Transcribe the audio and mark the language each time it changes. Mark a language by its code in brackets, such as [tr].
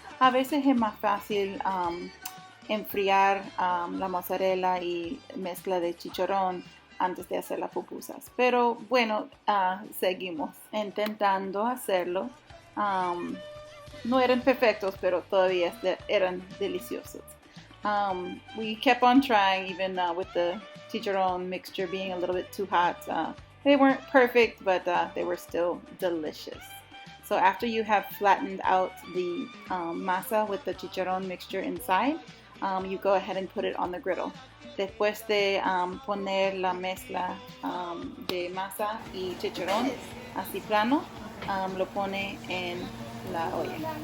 [es] A veces es más fácil enfriar la mozzarella y mezcla de chicharrón antes de hacer las pupusas. Pero bueno, seguimos intentando hacerlo. No eran perfectos, pero todavía eran deliciosos. [en] We kept on trying even with the chicharrón mixture being a little bit too hot. They weren't perfect, but they were still delicious. So after you have flattened out the masa with the chicharrón mixture inside, you go ahead and put it on the griddle. [es] Después de poner la mezcla de masa y chicharrón así plano, lo pone en la olla.